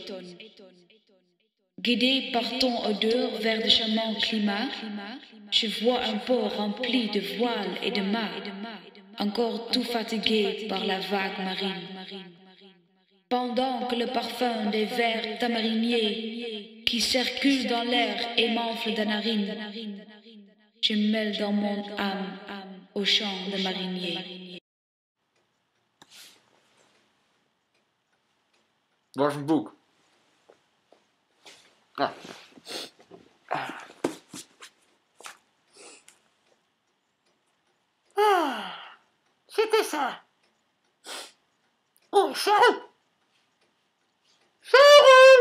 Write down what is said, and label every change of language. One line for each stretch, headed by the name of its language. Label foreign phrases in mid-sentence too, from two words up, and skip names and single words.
French: Guidé par ton odeur vers de charmants climats, je vois un port rempli de voiles et de mâts, encore tout fatigué par la vague marine. Pendant que le parfum des vers tamariniers qui circulent dans l'air émanfle des narines, je mêle dans mon âme au chant de marinier.
Dutch: Waar is mijn boek? Ah.
French: Ah, c'était ça. Oh, Charles! Charles!